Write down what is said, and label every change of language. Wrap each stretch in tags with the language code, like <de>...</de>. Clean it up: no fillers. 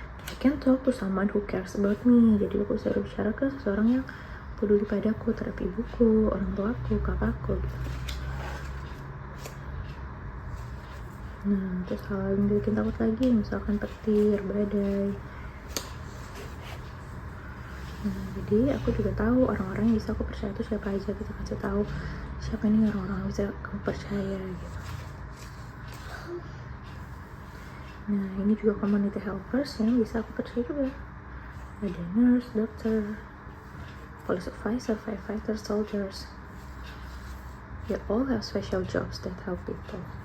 <en>I can talk to someone who cares about me.</en> <id>Jadi aku bisa berbicara ke seseorang yang peduli padaku, terhadap ibuku, orang tuaku, kakakku gitu. Nah, terus hal yang bikin takut lagi, misalkan petir, badai. Nah, jadi aku juga tahu orang-orang yang bisa aku percaya itu siapa aja. Kita kasih tahu siapa nih orang-orang yang bisa kamu percaya gitu. Nah, ini juga community helpers yang bisa aku percaya juga. Ada nurse, dokter, police officer, firefighter, soldiers.</id> <en>They all have special jobs that help people.</en>